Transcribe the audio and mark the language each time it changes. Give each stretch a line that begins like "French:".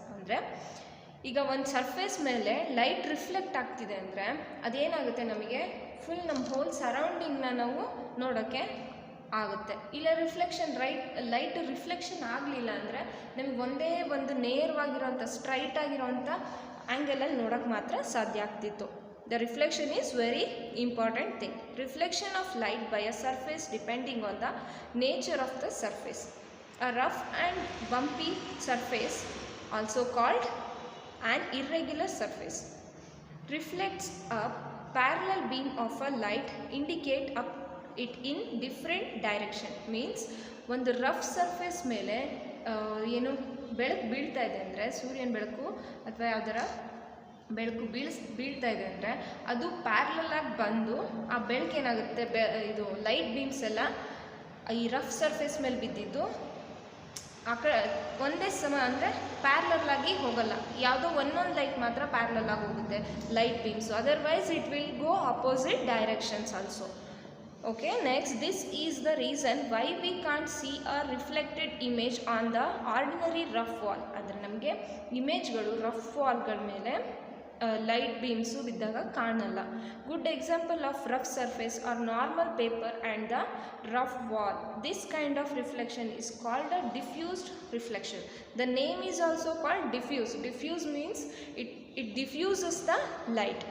Kannada: ಅಂದರೆ ಈಗ ಒಂದು ಸರ್ಫೇಸ್ ಮೇಲೆ ಲೈಟ್ ರಿಫ್ಲೆಕ್ಟ್ ಆಗ್ತಿದೆ ಅಂದರೆ ಅದೇನಾಗುತ್ತೆ, ನಮಗೆ ಫುಲ್ ನಮ್ಮ ಹೋಲ್ ಸರೌಂಡಿಂಗ್ನ ನಾವು ನೋಡೋಕ್ಕೆ ಆಗುತ್ತೆ. ಇಲ್ಲ ಲೈಟ್ ರಿಫ್ಲೆಕ್ಷನ್ ಆಗಲಿಲ್ಲ ಅಂದರೆ ನಮಗೆ ಒಂದೇ ಒಂದು ನೇರವಾಗಿರೋಂಥ ಸ್ಟ್ರೈಟ್ ಆಗಿರೋಂಥ ಆ್ಯಂಗಲಲ್ಲಿ ನೋಡೋಕ್ಕೆ ಮಾತ್ರ ಸಾಧ್ಯ ಆಗ್ತಿತ್ತು.
English: The reflection is very important thing. Reflection of light by a surface depending on the nature of the surface. A rough and bumpy surface, also called an irregular surface, reflects a parallel beam of a light, indicate it in different direction.
Kannada: Means ಒಂದು rough surface ಮೇಲೆ ಏನು ಬೆಳಕು ಬೀಳ್ತಾ ಇದೆ ಅಂದರೆ, ಸೂರ್ಯನ ಬೆಳಕು ಅಥವಾ ಯಾವ್ದಾರ ಬೆಳಕು ಬೀಳ್ತಾ ಇದೆ ಅಂದರೆ ಅದು ಪ್ಯಾರಲಲ್ ಆಗಿ ಬಂದು ಆ ಬೆಳಕು ಏನಾಗುತ್ತೆ, ಇದು ಲೈಟ್ ಬೀಮ್ಸ್ ಎಲ್ಲ ಈ ರಫ್ ಸರ್ಫೇಸ್ ಮೇಲೆ ಬಿದ್ದಿದ್ದು ಆ ಕಡೆ ಒಂದೇ ಸಮ ಅಂದರೆ ಪ್ಯಾರಲಲ್ ಆಗಿ ಹೋಗಲ್ಲ, ಯಾವುದೋ ಒಂದೊಂದು ಲೈಟ್ ಮಾತ್ರ ಪ್ಯಾರಲಲ್ ಆಗಿ ಹೋಗುತ್ತೆ light beans.
English: Otherwise it will go opposite directions also. Okay, next, this is the reason why we can't see a reflected image on the ordinary rough wall.
Kannada: ಅಂದರೆ ನಮಗೆ ಇಮೇಜ್ಗಳು ರಫ್ ವಾಲ್ಗಳ ಮೇಲೆ ಲೈಟ್ ಬೀಮ್ಸು ಬಿದ್ದಾಗ ಕಾಣಲ್ಲ.
English: Good example of rough surface are normal paper and the rough wall. This kind of reflection is called a diffused reflection. The name is also called diffuse. Diffuse means it diffuses the light.